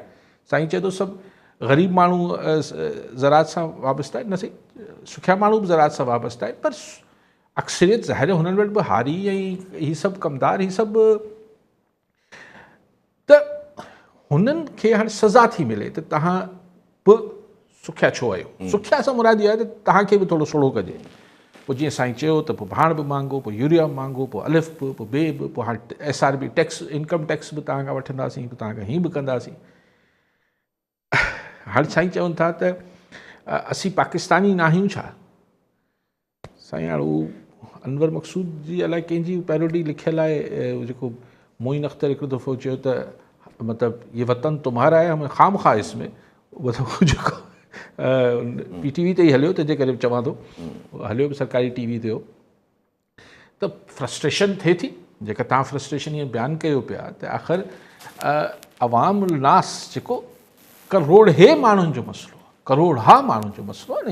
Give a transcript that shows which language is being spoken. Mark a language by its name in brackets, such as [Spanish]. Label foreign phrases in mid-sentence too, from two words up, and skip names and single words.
[Sindhi] साईं चए थो सभु ग़रीब माण्हू ज़रात सां वाबस्ता आहिनि, न सही, सुखिया माण्हू बि ज़रात सां वाबस्ता आहिनि, पर अक्सरियत ज़ाहिर हुननि वटि बि हारी ऐं ही सभु कमदार, ही सभु त हुननि खे हाणे सज़ा थी मिले त तव्हां बि सुखिया छो आहियो। सुखिया सां मुराद इहो आहे त तव्हांखे बि थोरो सुहिणो कजे। पोइ जीअं साईं चयो त पोइ भाण बि मांगो, पोइ यूरिया बि मांगो, पोइ अलिफ बि, पोइ ॿिए बि, पोइ हाणे SRB टैक्स, इनकम टैक्स बि तव्हां खां वठंदासीं, पोइ तव्हां खां हीअं बि कंदासीं। हाणे साईं चवनि था त असीं पाकिस्तानी न आहियूं छा? साईं हाणे हू अनवर मक़सूद जी अलाए कंहिंजी पैरोडी लिखियलु आहे, जेको मोइन अख्तर हिकिड़ो दफ़ो चयो त मतिलबु [Urdu] یہ وطن تمہارا ہے، ہمیں خام خا اس میں, [Sindhi] मतिलबु जेको PTV ते ई हलियो, तंहिंजे करे चवां थो, हलियो बि सरकारी TV ते हो। त फ्रस्ट्रेशन थिए थी, जेका तव्हां फ्रस्ट्रेशन ईअं बयानु कयो पिया त आख़िर अवाम नास जेको करोड़े माण्हुनि जो मसइलो आहे, करोड़ा माण्हुनि जो मसइलो आहे न।